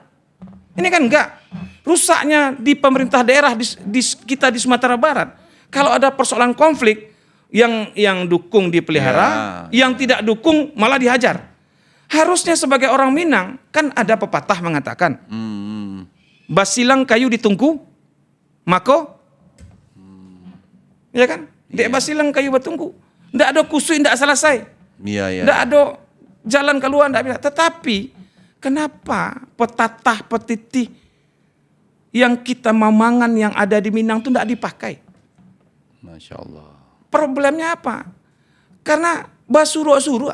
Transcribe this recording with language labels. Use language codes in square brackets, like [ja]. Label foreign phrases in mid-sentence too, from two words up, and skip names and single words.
[id] Ini kan enggak. Rusaknya di pemerintah daerah kita di Sumatera Barat. Kalau ada persoalan konflik, yang dukung dipelihara, yang tidak dukung malah dihajar. Harusnya sebagai orang Minang, kan ada pepatah mengatakan, [min] basilang kayu ditungku, mako, ya kan? Dek basilang kayu bertungku. [id] Tidak ada kusui, tidak selesai. Tidak ada jalan keluar, tidak bisa. Tetapi kenapa petatah petitih yang kita mamangan yang ada di Minang itu tidak dipakai? [ar] Masya Allah. [id] Problemnya apa? Karena basuruk-suruk.